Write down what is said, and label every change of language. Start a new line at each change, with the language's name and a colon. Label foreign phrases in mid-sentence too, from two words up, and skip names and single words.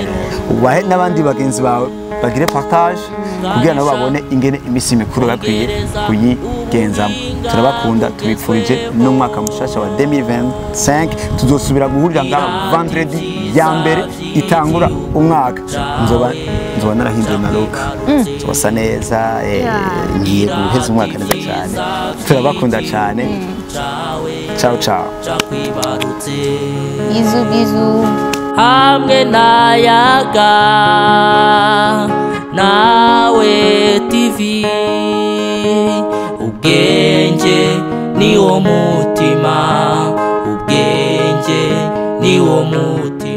Rundi: ubahe n'abandi bagenzi bawe bagire partage kugira nabo babone ingene imisi mikuru bakwiye kuyigenzamo turabakunda tubipfurije n'umwaka mushasha wa 2025 tuzosubira guhurira ngaha vendredi ya mbere itangura umwaka nzoba narahinduye na look tubasa neza ngiye guheza umwaka neza cyane turabakunda cyane
Italian: ciao ciao bizu
Rundi: hamwe nayaga nawe TV ubwenge niwo mutima ubwenge niwo mutima